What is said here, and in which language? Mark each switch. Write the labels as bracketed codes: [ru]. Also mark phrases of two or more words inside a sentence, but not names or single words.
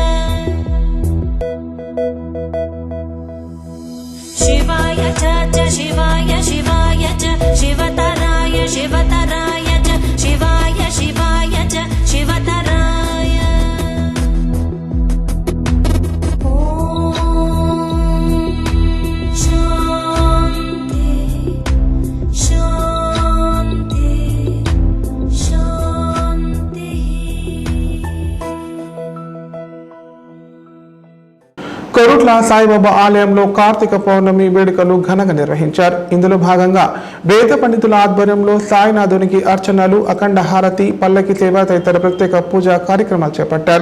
[sa] शिवाय च शिवाय च शिवतराय च शिवाय च शिवतराय ॐ शान्ति शान्ति शान्तिः [te] కొరుట్ల సాయిబాబా ఆలయంలో కార్తీక పౌర్ణమి వేడుకలు ఘనంగా నిర్వహించారు. ఇందులో భాగంగా వేద పండితుల ఆధ్వర్యంలో సాయినాథునికి అర్చనలు, అఖండ హారతి, పల్లకి సేవ తదితర ప్రత్యేక పూజా కార్యక్రమాలు చేపట్టారు.